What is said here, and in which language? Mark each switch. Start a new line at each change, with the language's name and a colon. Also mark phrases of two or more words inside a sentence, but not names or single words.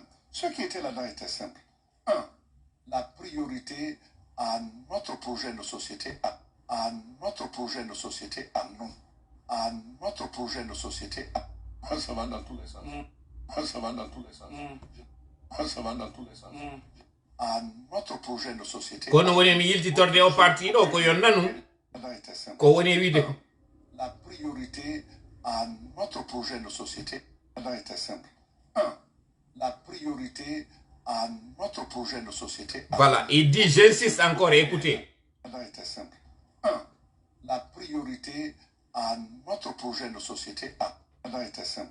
French: Ce qui était là-dedans était simple. Un, la priorité à notre projet de société à notre projet de société à nous. À notre projet de société à nous. Ça va dans tous les sens. Ça va dans tous les sens. Ça va dans tous les sens. À notre projet de société.
Fula: Kono woni mi yiltitorde o parti ɗo ko yon nanu ko woni wiide ko
French: la priorité à notre projet de société était simple. Un, la priorité à notre projet de société. Voilà, il dit, j'insiste encore, écoutez. Était simple. Un, la priorité à notre projet de société était simple.